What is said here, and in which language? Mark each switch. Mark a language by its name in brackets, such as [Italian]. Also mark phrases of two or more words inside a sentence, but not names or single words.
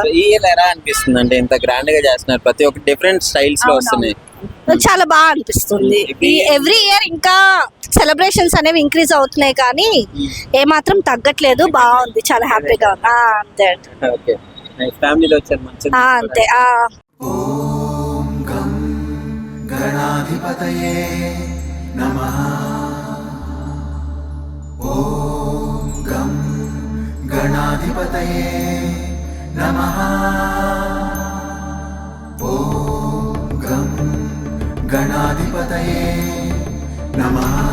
[Telugu] ఈ ఇయర్ ఎలా అనిపిస్తుంది అంటే ఇంత గ్రాండ్ గా చేస్తున్నారు, ప్రతి ఒక్క [English] different styles [Telugu] లో వస్తున్నాయి. చాలా బాగా అనిపిస్తుంది. [English] every year [Telugu] ఇంకా సెలబ్రేషన్స్ అనేవి ఇంక్రీజ్ అవుతున్నాయి, కానీ ఏమాత్రం తగ్గట్లేదు. బాగుంది, చాలా హ్యాపీగా ఉంది. అంతే ఓకే, ఫ్యామిలీలో వచ్చారు మంచిది. అంతే. [Sanskrit] ॐ गं गणाधिपतये नमः। ॐ गं गणाधिपतये नमः। ॐ गं गणाधिपतये नमः।